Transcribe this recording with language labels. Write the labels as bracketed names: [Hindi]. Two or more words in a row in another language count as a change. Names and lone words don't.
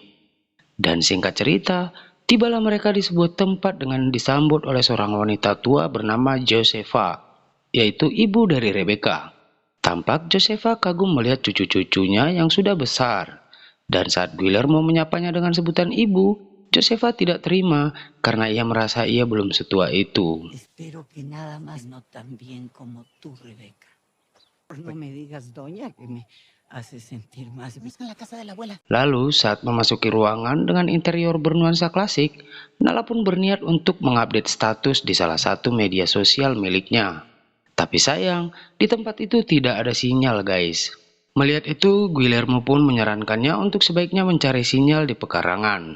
[Indonesian] Dan singkat cerita, tibalah mereka di sebuah tempat dengan disambut oleh seorang wanita tua bernama Josefa, yaitu ibu dari Rebecca. Tampak Josefa kagum melihat cucu-cucunya yang sudah besar. Dan saat Guillermo menyapanya dengan sebutan ibu, Josefa tidak terima karena ia merasa ia belum setua itu. [Spanish] Espero que nada más no tan bien como tú, Rebeca. No me digas, doña, que me hace sentir más. Es en la casa de la abuela. [Indonesian] Lalu saat memasuki ruangan dengan interior bernuansa klasik, Nala pun berniat untuk mengupdate status di salah satu media sosial miliknya. Tapi sayang, di tempat itu tidak ada sinyal guys. Melihat itu, Guillermo pun menyarankannya untuk sebaiknya mencari sinyal di pekarangan.